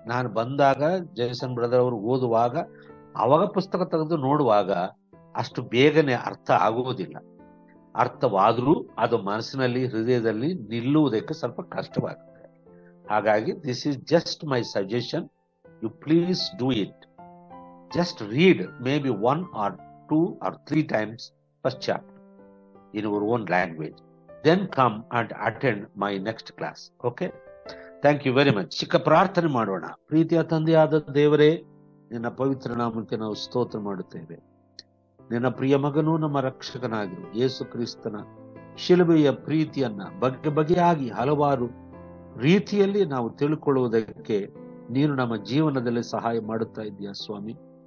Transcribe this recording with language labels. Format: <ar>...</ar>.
<kn>ನಾನು ಬಂದಾಗ Jason brother ಅವರು ಓದುವಾಗ ಅವಾಗ ಪುಸ್ತಕ ತೆಗೆದು ನೋಡುವಾಗ ಅಷ್ಟು ಬೇಗನೆ ಅರ್ಥ ಆಗುವುದಿಲ್ಲ. ಅರ್ಥವಾದ್ರೂ ಅದು ಮನಸ್ಸಿನಲ್ಲಿ, ಹೃದಯದಲ್ಲಿ ನಿಲ್ಲುವುದಕ್ಕೆ ಸ್ವಲ್ಪ ಕಷ್ಟವಾಗುತ್ತೆ. ಹಾಗಾಗಿ</kn> <en>This is just my suggestion. You please do it. Just read maybe 1 or 2 or 3 times first chapter in your own language. Then come and attend my next class. Okay? Thank you very much.</en> <kn>ಚಿಕ್ಕ ಪ್ರಾರ್ಥನೆ ಮಾಡೋಣ. ಪ್ರೀತಿಯ ತಂದೆಯಾದ ದೇವರೇ, ನಿನ್ನ ಪವಿತ್ರ ನಾಮಕ್ಕೆ ನಾವು ಸ್ತೋತ್ರ ಮಾಡುತ್ತೇವೆ. ನಿನ್ನ ಪ್ರಿಯ ಮಗನೂ ನಮ್ಮ ರಕ್ಷಕನಾಗಿರು ಯೇಸು ಕ್ರಿಸ್ತನ ಶಿಲುಬೆಯ ಪ್ರೀತಿಯನ್ನ ಬಗೆ ಬಗೆಯಾಗಿ ಹಲವಾರು ರೀತಿಯಲ್ಲಿ ನಾವು ತಿಳ್ಕೊಳ್ಳುವುದಕ್ಕೆ ನೀನು ನಮ್ಮ ಜೀವನದಲ್ಲಿ ಸಹಾಯ ಮಾಡುತ್ತಾ ಇದ್ದೀಯ ಸ್ವಾಮಿ.</kn>